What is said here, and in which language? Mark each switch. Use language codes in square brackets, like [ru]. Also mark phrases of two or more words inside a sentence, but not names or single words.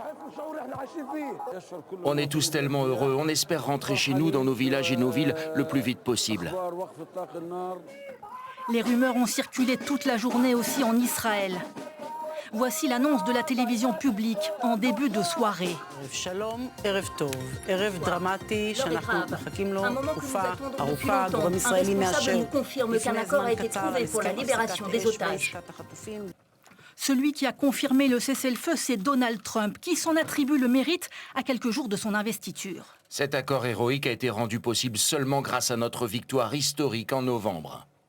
[fr] On est tous tellement heureux. On espère rentrer chez nous, dans nos villages et nos villes, le plus vite possible. Les rumeurs ont circulé toute la journée aussi en Israël. Voici l'annonce de la télévision publique en début de soirée. [he] שלום ערב טוב ערב דרמטי, שאנחנו מחכים לו תקופה ארוכה, גורם ישראלי מאשר. [fr] nous confirme qu'un accord a été trouvé pour la libération des otages. Celui qui a confirmé le cessez-le-feu, c'est Donald Trump, qui s'en attribue le mérite à quelques jours de son investiture. Cet accord héroïque a été rendu possible seulement grâce à notre victoire historique en novembre.